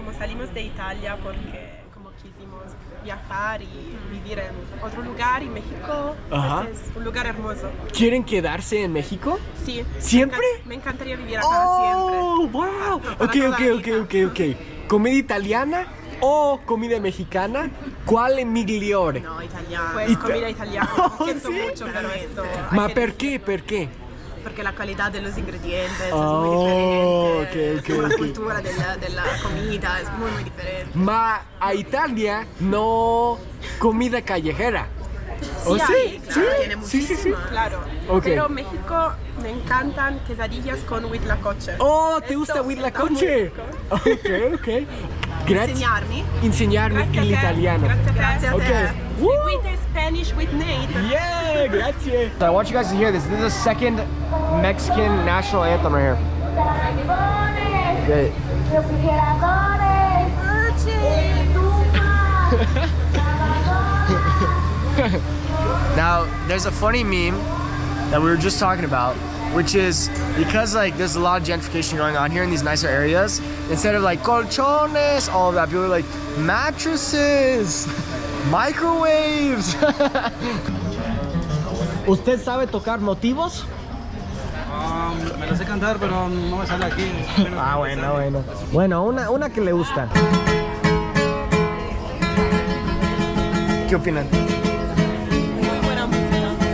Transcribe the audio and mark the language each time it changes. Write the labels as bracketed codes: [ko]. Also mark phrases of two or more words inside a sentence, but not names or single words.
[es] Como salimos de Italia porque como quisimos viajar y vivir en otro lugar, y México pues es un lugar hermoso. ¿Quieren quedarse en México? Sí. ¿Siempre? Me encantaría vivir acá siempre. [en] ¡Oh, wow! Ok. [es] ¿Comida italiana o comida mexicana? ¿Cuál es migliore? No, italiano. Pues comida italiana, lo siento mucho, pero esto... [it] ¿Ma perché? [es] Porque la calidad de los ingredientes es muy diferente. Ok. La cultura de la comida es muy diferente. [it] Ma a [es] Italia no comida callejera. Sí, hay, claro, ¿Sí? tiene muchísima, Sí. claro. Okay. Pero México me encantan quesadillas con huitlacoche. Oh, ¿te Esto gusta está huitlacoche? muy rico. Ok. [it] Grazie Insegnarmi a te. l'italiano. Grazie a te. [en] Okay. Woo! [it] Seguite Spanish with Nate. [en] Yeah, grazie. I want you guys to hear this. This is the second Mexican national anthem right here. Great. Now, there's a funny meme that we were just talking about, which is because like there's a lot of gentrification going on here in these nicer areas, instead of like colchones, all of that, people are like mattresses, microwaves. [es] ¿Usted sabe tocar motivos? Me lo sé cantar, pero no me sale aquí. Bueno. Bueno, una que le gusta. ¿Qué opinan? Muy buena música.